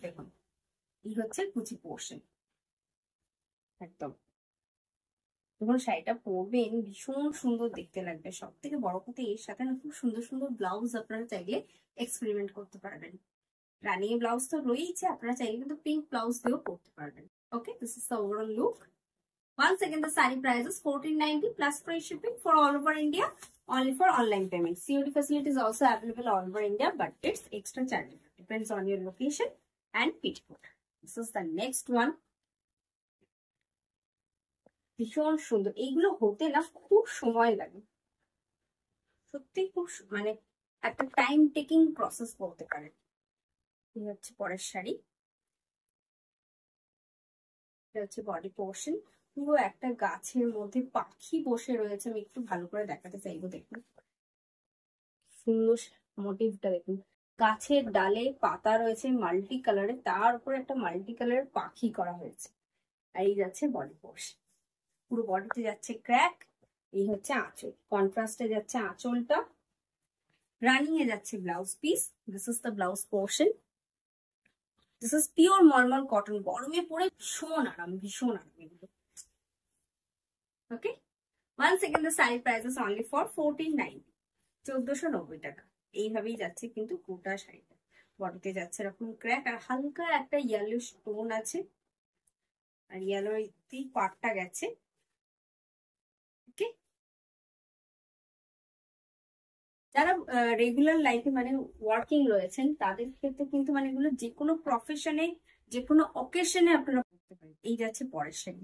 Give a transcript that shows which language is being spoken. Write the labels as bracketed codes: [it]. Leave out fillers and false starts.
[bn] দেখুন, এই হচ্ছে কুচি পোর্শন। একদম যখন শাড়িটা পরবেন ভীষণ সুন্দর দেখতে লাগবে। সব থেকে বড় কথা, এর সাথে না খুব সুন্দর সুন্দর ব্লাউজ আপনারা চাইলে এক্সপেরিমেন্ট করতে পারবেন। রানিয়ে ব্লাউজ তো রয়েছে, আপনারা চাইলে কিন্তু পিঙ্ক ব্লাউজ দিয়েও পরতে পারবেন। [en] Okay, this is the overall look. Once again, the saree price is 1490 plus free shipping for all over India, only for online payment. COD facility is also available all over India, but it's extra chargeable. Depends on your location and petticoat. This is the next one. [bn] ভীষণ সুন্দর। এইগুলো হতে না খুব সময় লাগে, সত্যি খুব মানে একটা টাইম টেকিং প্রসেস বলতে পারেন। এই হচ্ছে পরের শাড়ি। এটা হচ্ছে বডি পোর্শন। পুরো একটা গাছের মধ্যে পাখি বসে রয়েছে। আমি একটু ভালো করে দেখাতে চাইবো। দেখুন সুন্দর মোটিভটা, দেখুন গাছের ডালে পাতা রয়েছে মাল্টি কালারে, তার উপর একটা মাল্টি কালারের পাখি করা হয়েছে। আর এই যাচ্ছে বডি পোর্শন, পুরো বডিতে যাচ্ছে ক্র্যাক। এই হচ্ছে আঁচল, কন্ট্রাস্টে যাচ্ছে আঁচলটা। রানিং এ যাচ্ছে blouse piece. [en] This is the blouse portion. This is pure mulmul cotton. [bn] গরমে পরে ভীষণ আরাম, ভীষণ আরাম এগুলো। [en] Okay, once again the saree price is only for 1490, 1490 টাকা। [bn] এইভাবেই যাচ্ছে কিন্তু গোটা শাড়িটা। বডিতে যাচ্ছে এরকম ক্র্যাক, আর হালকা একটা ইয়েলো স্টোন আছে, আর ইয়েলোতেই পাটটা গেছে। ওকে, যারা রেগুলার লাইফে মানে ওয়ার্কিং রয়েছেন তাদের ক্ষেত্রে কিন্তু মানে এগুলো যে কোনো প্রফেশনে, যে কোনো অকেশনে আপনারা করতে পারেন। এই যাচ্ছে পরের শাড়ি।